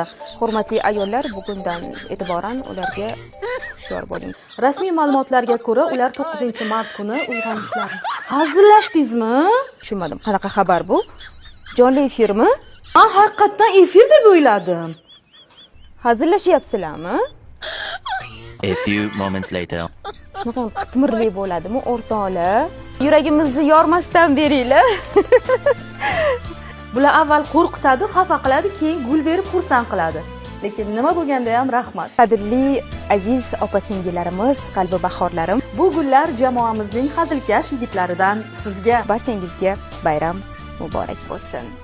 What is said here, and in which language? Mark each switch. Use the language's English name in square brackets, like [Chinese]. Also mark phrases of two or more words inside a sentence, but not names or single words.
[Uzbek] Hurmatli ayollar, bugundan e'tiboran ularga hushyor bo'ling. Rasmiy ma'lumotlarga ko'ra, ular 9-mart kuni uyg'onishlari. Hazillashdingizmi? Tushunmadim. Qanaqa xabar bu? Jonli efirmi? Haqiqatdan efir deb o'yladim. Hazillashyapsizlarmi? [English] A few moments later. [Uzbek] Shunaqa qitmirli bo'ladimi, o'rtoqlar? Yuragimizni yormasdan beringlar. Bular avval qo'rqitadi, xafa qiladi, keyin gul berib xursand qiladi. Lekin nima bo'lganda ham rahmat. Qadrli aziz opa-singillarimiz, qalbi bahorlarim, bu gullar jamoamizning hazilkash yigitlaridan sizga, barchangizga bayram muborak bo'lsin.